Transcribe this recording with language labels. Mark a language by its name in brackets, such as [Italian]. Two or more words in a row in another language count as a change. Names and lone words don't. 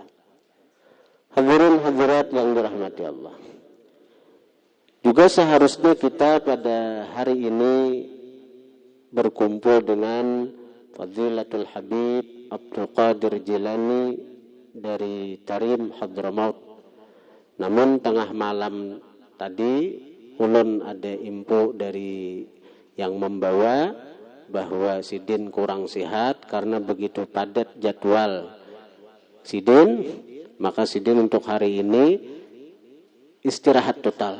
[Indonesian] Hadirin hadirat yang dirahmati Allah, juga seharusnya kita pada hari ini berkumpul dengan Fadilatul Habib Abdul Qadir Jilani dari Tarim Hadramaut. Namun tengah malam tadi ulun ada info dari yang membawa bahwa Sidin kurang sehat karena begitu padat jadwal Sidin, maka Sidin untuk hari ini istirahat total.